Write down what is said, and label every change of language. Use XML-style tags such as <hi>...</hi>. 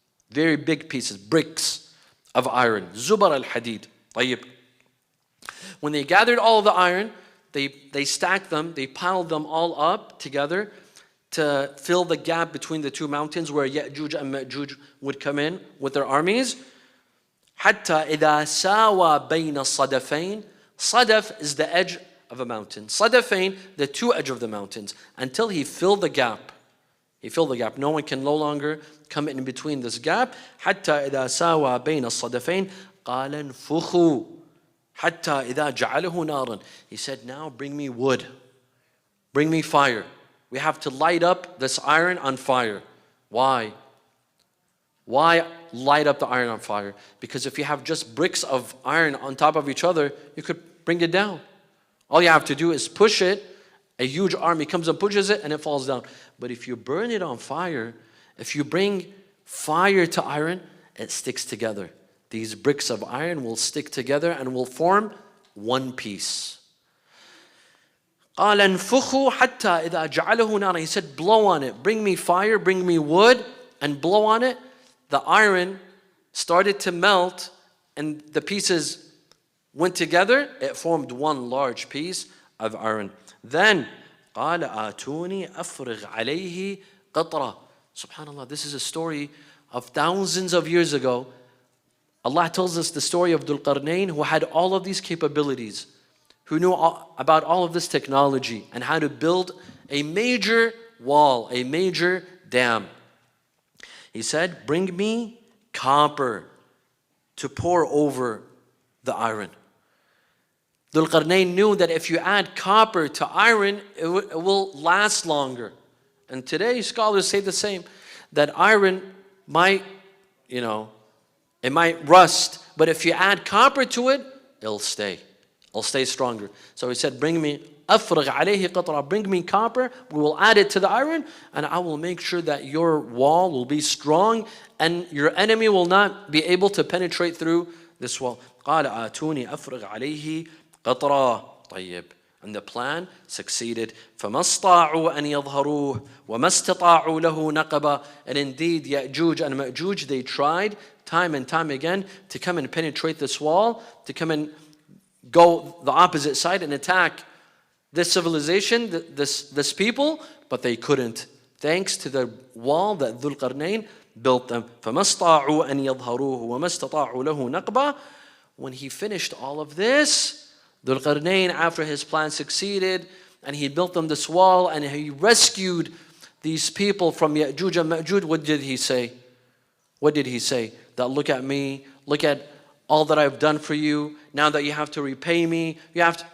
<en>Very big pieces, bricks of iron. Zubar al-hadid.</en> <ar>طيب.</ar> <en>When they gathered all the iron, they stacked them, they piled them all up together to fill the gap between the two mountains where Ya'juj and Ma'juj would come in with their armies.</en> <ar>حتى إذا ساوى بين الصدفين.</ar> <en>Sadaf is the edge of a mountain. Sadafain, the two edges of the mountains. Until he filled the gap. He filled the gap. No one can no longer come in between this gap.</en> <ar>حتى إذا ساوى بين الصدفين قال انفخوا حتى إذا جعله نارا.</ar> <en>He said, now bring me wood. Bring me fire. We have to light up this iron on fire. Why? Why light up the iron on fire? Because if you have just bricks of iron on top of each other, you could bring it down. All you have to do is push it. A huge army comes and pushes it and it falls down. But if you burn it on fire, if you bring fire to iron, it sticks together. These bricks of iron will stick together and will form one piece.</en> <ar>قال انفخوا حتى إذا جعله نارا.</ar> <en>He said, blow on it. Bring me fire, bring me wood, and blow on it. The iron started to melt, and the pieces went together. It formed one large piece of iron. Then</en> <ar>قال آتوني أفرغ عليه قطرة.</ar> <en>Subhanallah, this is a story of thousands of years ago. Allah tells us the story of Dhul-Qarnayn, who had all of these capabilities, who knew about all of this technology and how to build a major wall, a major dam. He said, bring me copper to pour over the iron. Dhul-Qarnayn knew that if you add copper to iron, it will last longer. And today scholars say the same, that iron might, it might rust, but if you add copper to it, it'll stay stronger. So he said, bring me</en> <ar>أفرغ عليه قطرة,</ar> <en>bring me copper, we will add it to the iron, and I will make sure that your wall will be strong and your enemy will not be able to penetrate through this wall.</en> <ar>قال آتوني أفرغ عليه قطرة. طيب.</ar> <en>And the plan succeeded.</en> <ar>فما استطاعوا أن يظهروه وما استطاعوا له نقبا.</ar> <en>And indeed, Ya'juj and Ma'juj, they tried time and time again to come and penetrate this wall, to come and go the opposite side and attack this civilization, this people, but they couldn't, thanks to the wall that Dhul-Qarnayn built them.</en> <ar>فما استطاعوا أن يظهروه وما استطاعوا له نقبا.</ar> <en>When he finished all of this, Dhul-Qarnayn, after his plan succeeded, and he built them this wall, and he rescued these people from Ya'juj and Ma'juj, what did he say? What did he say? That look at me, look at all that I've done for you, now that you have to repay me, you have to...</en>